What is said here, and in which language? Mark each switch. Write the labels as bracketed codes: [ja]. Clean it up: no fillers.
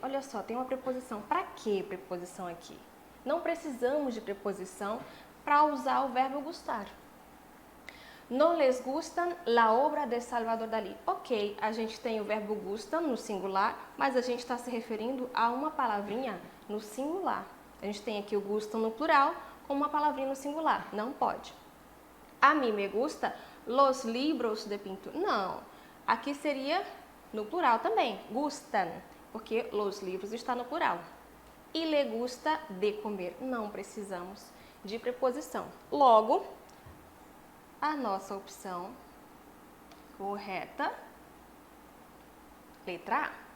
[pt] Olha só, tem uma preposição. Para que preposição aqui? Não precisamos de preposição para usar o verbo gustar. [es] No les gustan la obra de Salvador Dalí. [pt] Ok, a gente tem o verbo gustan no singular, mas a gente está se referindo a uma palavrinha no singular. A gente tem aqui o gustan no plural com uma palavrinha no singular. Não pode. [es] A mim me gusta los libros de pintura. [pt] Não, aqui seria no plural também. Gustan, porque los livros está no plural. E [es] le gusta de comer. [pt] Não precisamos de preposição. Logo, a nossa opção correta Letra A.